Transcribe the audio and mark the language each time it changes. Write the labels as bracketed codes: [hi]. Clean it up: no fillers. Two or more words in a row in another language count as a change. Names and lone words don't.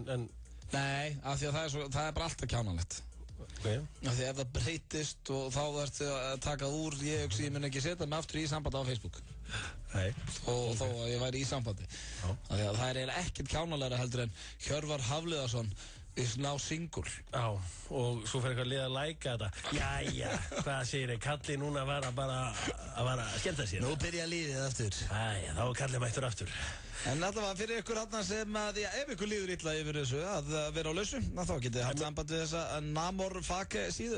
[is] Nei, af því að það er bara alltaf kjánalegt. Okay. Af því ef það breytist og þá þarftu að taka úr, ég mun ekki setja mig aftur í sambandi á Facebook. Nei. Og þó að ég væri í sambandi. Af því að það er eiginlega ekkert kjánalega heldur en Hjörvar Hafliðarsson [en] is now single. [is] Já, og svo fyrir eitthvað lið að læka þetta. Jæja, hvað segir þið? Kalli núna var að skemmta sér. Nú byrja lífið aftur. Jæja, þá er Kalli mættur aftur. En allavega fyrir ykkur þarna sem að, ef ykkur líður illa yfir þessu að vera á lausu, þá getið þið haft samband við þessa Namor Fake síðu.